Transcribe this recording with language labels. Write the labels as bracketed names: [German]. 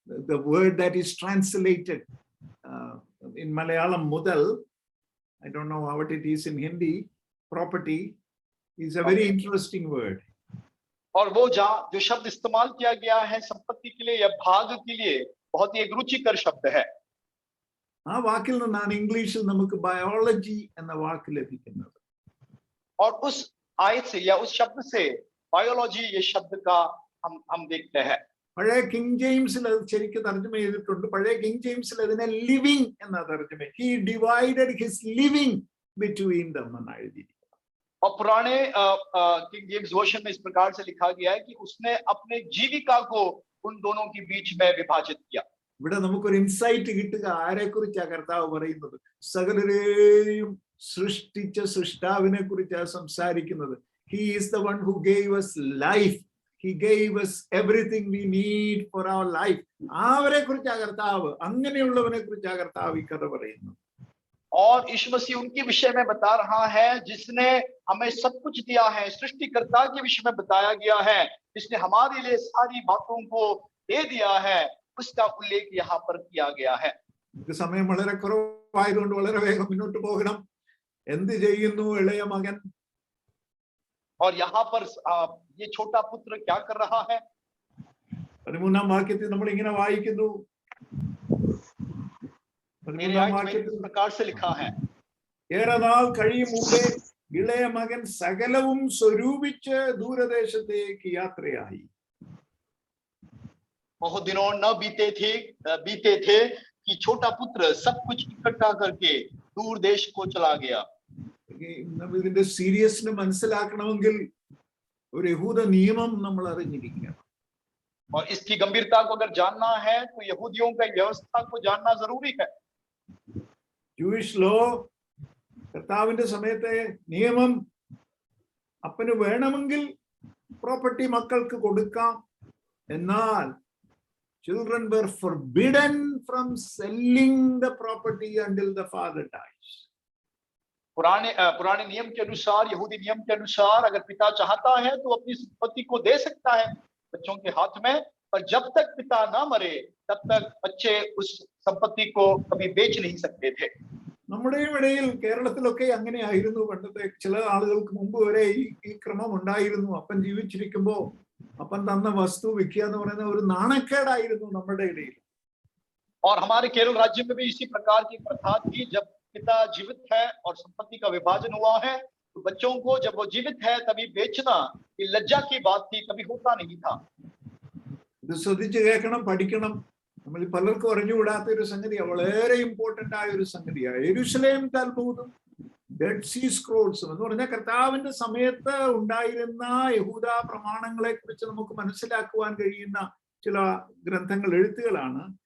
[English] the word that is translated in Malayalam mudal, I don't know what it is in Hindi, property, is a very interesting word. [Hindi] और वो जो शब्द इस्तेमाल किया गया है संपत्ति के लिए या भाग के लिए, बहुत ही एक रुचिकर शब्द है। [Malayalam] ആ വാക്കിൽ നിന്നാണ് ഇംഗ്ലീഷിൽ നമുക്ക് ബയോളജി എന്ന വാക്ക് ലഭിക്കുന്നത്. [Hindi] और उस आयत से या उस शब्द से बायोलॉजी ये शब्द का हम देखते हैं। [Malayalam] പഴയ കിങ് ജെയിംസിൽ അത് ശരിക്കും തർജ്ജമ ചെയ്തിട്ടുണ്ട്. പഴയ കിങ് ജെയിംസിൽ അതിനെ ലിവിങ് എന്ന തർജ്ജമ, [English] he divided his living between them [Malayalam] എന്നാണ് എഴുതിയിരിക്കുന്നത്. [Hindi] और पुराने किंग जेम्स वर्जन में इस प्रकार से लिखा गया है कि उसने अपने जीविका को उन दोनों के बीच में विभाजित किया। [Malayalam] ഇവിടെ നമുക്കൊരു ഇൻസൈറ്റ് കിട്ടുക, ആരെക്കുറിച്ചാണ് കർത്താവ് പറയുന്നത്? സകലരെയും സൃഷ്ടിച്ച സൃഷ്ടാവിനെ കുറിച്ചാണ് സംസാരിക്കുന്നത്. [English] He is the one who gave us life, he gave us everything we need for our life. [Malayalam] അവരെ കുറിച്ചാണ് കർത്താവ്, അങ്ങനെയുള്ളവനെ കുറിച്ചാണ് കർത്താവ് ഈ കഥ പറയുന്നത്. [Hindi] और यीशु मसीह उनके विषय में बता रहा है जिसने हमें सब कुछ दिया है, सृष्टिकर्ता के विषय में बताया गया है, जिसने हमारे लिए सारी बातों को दे दिया है, उसका उल्लेख यहाँ पर किया गया है। [Malayalam] സമയം വളരെ കുറവായതുകൊണ്ട് വളരെ വേഗം മുന്നോട്ട് പോകണം. എന്ത് ചെയ്യുന്നു ഇളയ മകൻ? [Hindi] और यहाँ पर ये छोटा पुत्र क्या कर रहा है? [Malayalam] 13-ാം വാക്യത്തിൽ നമ്മൾ ഇങ്ങനെ വായിക്കുന്നു, [Hindi] इस प्रकार से लिखा है, [Malayalam] ഏറെ നാൾ കഴിയും മുമ്പേ ഇളയ മകൻ സകലവും സ്വരൂപിച്ച് ദൂരദേശത്തേക്ക് യാത്രയായി. [Hindi] बहुत दिनों न बीते थे कि छोटा पुत्र सब कुछ इकट्ठा करके दूर देश को चला गया। [Malayalam] ഇതിന്റെ സീരിയസ്നെസ് മനസ്സിലാക്കണമെങ്കിൽ ഒരു യഹൂദ നിയമം നമ്മൾ അറിഞ്ഞിരിക്കണം. [Hindi] और इसकी गंभीरता को अगर जानना है तो यहूदियों का व्यवस्था को जानना जरूरी है। [Malayalam] ജൂയിഷ് ലോ, കർത്താവിന്റെ സമയത്തെ നിയമം, അപ്പന് വേണമെങ്കിൽ പ്രോപ്പർട്ടി മക്കൾക്ക് കൊടുക്കാം, എന്നാൽ [English] children were forbidden from selling the property until the father dies. [Hindi] पुराने नियम के अनुसार, यहूदी नियम के अनुसार अगर पिता चाहता है तो अपनी संपत्ति को दे सकता है बच्चों के हाथ में, पर जब तक पिता ना मरे तब तक बच्चे उस संपत्ति को कभी बेच नहीं सकते थे। [Malayalam] നമ്മുടെയും ഇടയിൽ കേരളത്തിലൊക്കെ അങ്ങനെയായിരുന്നു. പണ്ടത്തെ ചില ആളുകൾക്ക് മുമ്പ് വരെ ഈ ക്രമം ഉണ്ടായിരുന്നു. അപ്പൻ ജീവിച്ചിരിക്കുമ്പോ अपन तന്ന वस्तु विक्या എന്ന് പറയുന്ന ഒരു നാണക്കേടായിരുന്നു നമ്മുടെ ഇടയിൽ. [Hindi] और हमारे केरल राज्य में भी इसी प्रकार की प्रथा थी। जब पिता जीवित है और संपत्ति का विभाजन हुआ है तो बच्चों को जब वो जीवित है तभी बेचना ये लज्जा की बात थी, कभी होता नहीं था। [Malayalam] ഇത് ശ്രദ്ധിച്ച് കേൾക്കണം, പഠിക്കണം. നമ്മൾ പലർക്കും അറിഞ്ഞുകൂടാത്ത ഒരു സംഗതിയാണ്, വളരെ ഇമ്പോർട്ടന്റ് ആയ ഒരു സംഗതിയാണ്. യെരുശലേം തൽമൂദും ഡെഡ് സീ സ്ക്രോൾസും എന്ന് പറഞ്ഞാൽ കർത്താവിന്റെ സമയത്ത് ഉണ്ടായിരുന്ന യഹൂദ പ്രമാണങ്ങളെ കുറിച്ച് നമുക്ക് മനസ്സിലാക്കുവാൻ കഴിയുന്ന ചില ഗ്രന്ഥങ്ങൾ, എഴുത്തുകളാണ്.